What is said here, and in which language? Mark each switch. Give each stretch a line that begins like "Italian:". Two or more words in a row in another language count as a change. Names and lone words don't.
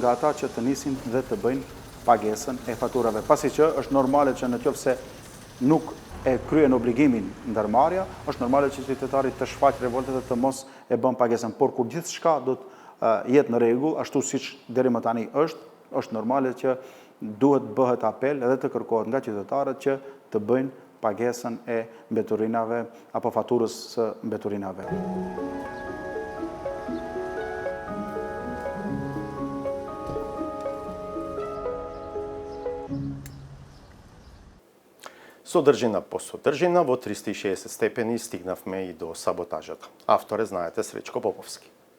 Albanian: nga ata që të nisin dhe të bëjnë pagesën e faturave, pasi që është normale që nëse nuk e kryen obligimin ndërmarrja, është normale që qytetari të shfaqë revoltet dhe të mos e bën pagesën, por kur gjithçka do të jetë në rregull, ashtu siç deri më tani është normale që duhet bëhet apel edhe të kërkohet nga qytetarët që të bëjnë pagesën e mbeturinave apo faturës së mbeturinave.
Macedonian: Содржина по содржина во 360 степени стигнавме и до саботажата. Автор е, знаете, Сречко Поповски.